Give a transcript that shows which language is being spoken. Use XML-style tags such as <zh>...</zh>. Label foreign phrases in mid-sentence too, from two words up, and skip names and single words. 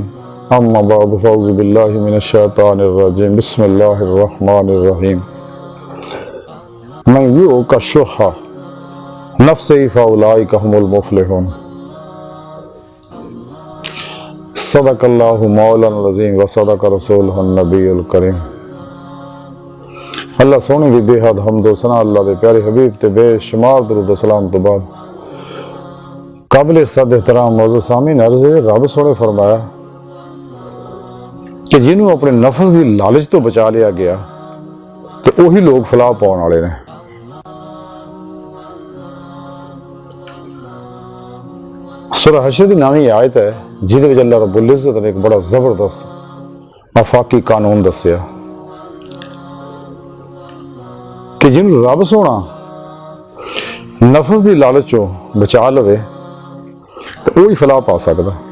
<ar>أما بعد فأعوذ بالله من الشيطان الرجيم. بسم الله الرحمن الرحيم۔ من يوق شح نفسه فأولئك هم المفلحون. صدق الله مولانا العظيم و صدق رسوله النبي الكريم.</ar> <pa>اللہ سوہنے دی بےحد حمد و ثنا اللہ دے پیارے حبیب تے بےشمار درود سلام تو بعد قابل عزت احترام موجود سامعین عرض ہے، رب سوہنے فرمایا کہ جنہوں نے اپنے نفس کی لالچ تو بچا لیا گیا تو وہی لوگ فلاح پانے والے نے. سورہ حشر کی نویں آیت ہے جہدے وچ</pa> <ar>الله رب العزة</ar> <pa>نے اک بڑا زبردست آفاقی قانون دسیا کہ جنہوں نے رب سوہنا نفس کی لالچ چوں بچا لوے تو وہی فلاح پا سکتا.</pa>